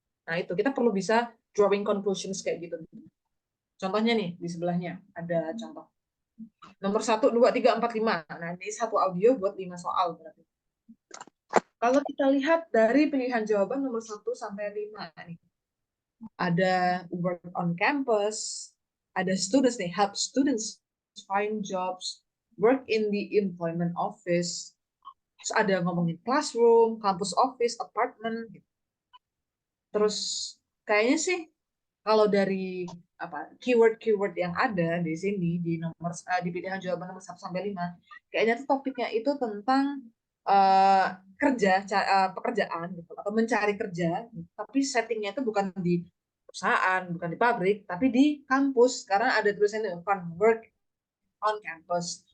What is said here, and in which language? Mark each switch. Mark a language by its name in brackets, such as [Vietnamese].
[Indonesian] Nah, itu kita perlu bisa drawing conclusions kayak gitu. Contohnya nih, di sebelahnya ada contoh. Nomor 1, 2, 3, 4, 5. Nah, ini satu audio buat 5 soal berarti. Kalau kita lihat dari pilihan jawaban nomor 1 sampai 5 nih. Ada [English] work on campus, [Indonesian] ada [English] students [Indonesian] nih, [English] help students find jobs, work in the employment office. [Indonesian] Terus ada ngomongin classroom, campus office, apartment. Terus kayaknya sih kalau dari keyword-keyword yang ada di sini di pilihan jawaban nomor 1 sampai 5, kayaknya tuh topiknya itu tentang pekerjaan gitu, atau mencari kerja, tapi settingnya itu bukan di perusahaan, bukan di pabrik, tapi di kampus, karena ada tulisannya [English] work on campus.